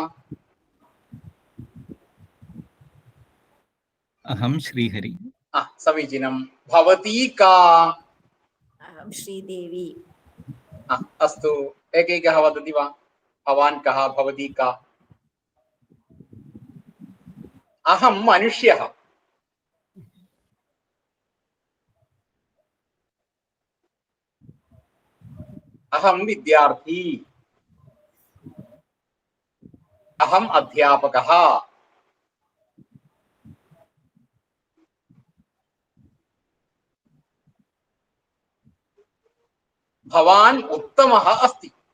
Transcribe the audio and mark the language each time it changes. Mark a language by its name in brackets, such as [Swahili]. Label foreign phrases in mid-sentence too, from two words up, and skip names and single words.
[Sanskrit] अहं श्रीहरि. समीचीनं. भवती का? अहं श्रीदेवी. अस्तु एकैकः वदति वा? भवान् कः? भवती का? അഹം മനുഷ്യഃ. അഹം വിദ്യാർത്ഥി. അഹം അധ്യാപകഃ. ഭവാൻ ഉത്തമഃ അസ്തി.